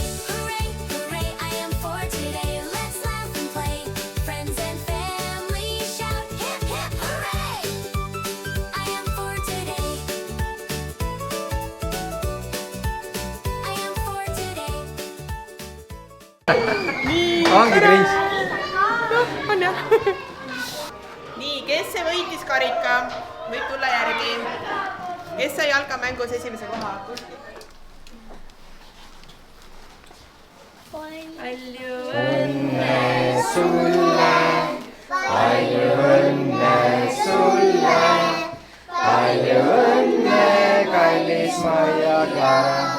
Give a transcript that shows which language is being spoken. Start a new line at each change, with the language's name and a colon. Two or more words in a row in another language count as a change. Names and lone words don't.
English: Hooray, hooray, I am for today. Let's laugh and play. Friends and family shout, hip, hip, hooray. I am for today. I am for today.
Estonian: ongi Kris. On jah? Nii, kes see võitis karika? Võib tulla järgi. Kes sai jalkamängus esimese koha? Palju õnne, kallis Maia Klara.